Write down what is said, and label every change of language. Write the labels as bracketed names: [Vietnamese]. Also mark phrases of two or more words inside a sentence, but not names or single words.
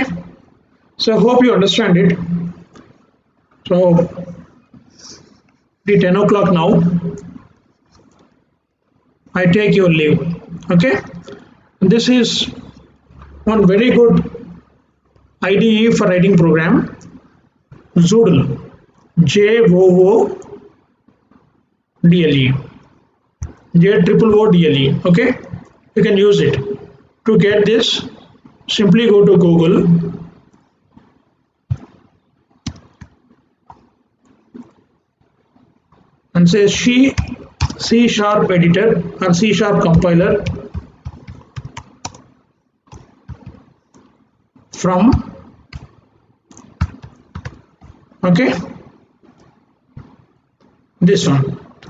[English] So hope you understand it. So the 10 o'clock now. I take your leave. Okay. This is one very good IDE for writing program, Zoodle, J-O-O-D-L-E, J-O-O-D-L-E. Okay, you can use it. To get this, simply go to Google and say C# editor or C# compiler from, okay, this one.